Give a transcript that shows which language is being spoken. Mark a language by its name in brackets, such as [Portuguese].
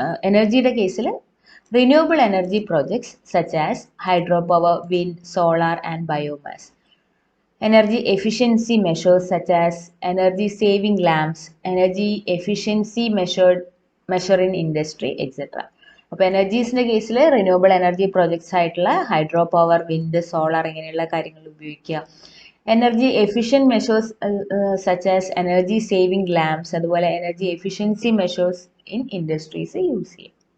[Malayalam] എനർജിയുടെ കേസിൽ [English] Renewable energy projects such as hydro power, wind, solar and biomass. Energy efficiency measures such as energy saving lamps, energy efficiency measure in industry, etc. [Malayalam] അപ്പോൾ എനർജീസിൻ്റെ കേസിൽ renewable energy projects ആയിട്ടുള്ള hydro power, wind, solar ഇങ്ങനെയുള്ള കാര്യങ്ങൾ ഉപയോഗിക്കുക. [English] energy efficient measures such as energy saving lamps, അതുപോലെ energy efficiency measures in industries [Malayalam] use ചെയ്യും.